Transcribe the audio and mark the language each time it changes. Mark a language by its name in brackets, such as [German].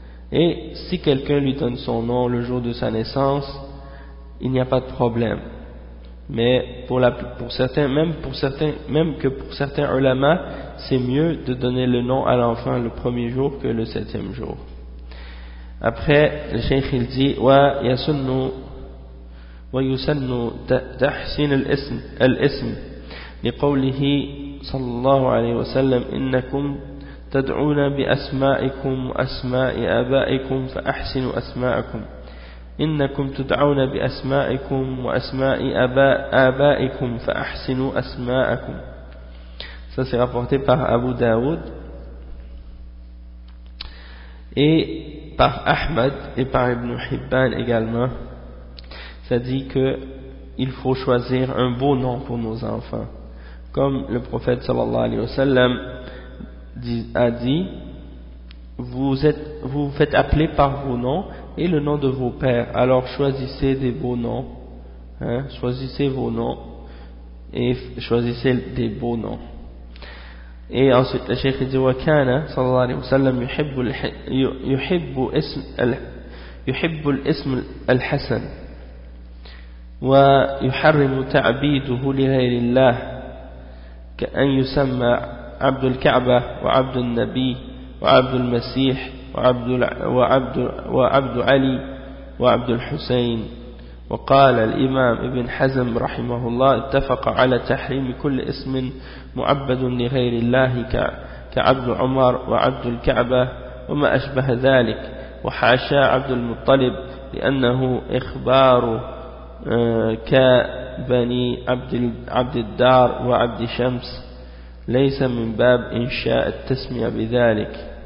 [French] Et si quelqu'un lui donne son nom le jour de sa naissance, il n'y a pas de problème. Mais pour certains ulama, c'est mieux de donner le nom à l'enfant le premier jour que le septième jour. Après, le cheikh il dit [Arabic] wa yasunnu wa yusannu tahsin al-ism لقوله صلى الله عليه وسلم إنكم تدعون بأسمائكم أسماء آبائكم فأحسنوا أسماءكم إنكم تدعون بأسمائكم وأسماء آبائكم فأحسنوا أسماءكم. [French] Ça c'est rapporté par Abu Dawud et par Ahmad et par Ibn Hibban également. Ça dit que il faut choisir un beau nom pour nos enfants, comme le prophète sallallahu alayhi wa sallam a dit, vous faites appeler par vos noms et le nom de vos pères, alors choisissez des beaux noms, hein, choisissez vos noms et choisissez des beaux noms. Et ensuite le cheikh dit [Arabic] wa kana sallallahu alayhi wa sallam yuhibbu al-ism al-hasan wa yuharrimu ta'biduhu li ghayrillah كأن يسمى عبد الكعبة وعبد النبي وعبد المسيح وعبد علي وعبد الحسين. وقال الإمام ابن حزم رحمه الله اتفق على تحريم كل اسم معبد لغير الله كعبد عمر وعبد الكعبة وما أشبه ذلك وحاشا عبد المطلب لأنه إخباره كبني عبد الدار وعبد شمس ليس من باب إنشاء التسمية بذلك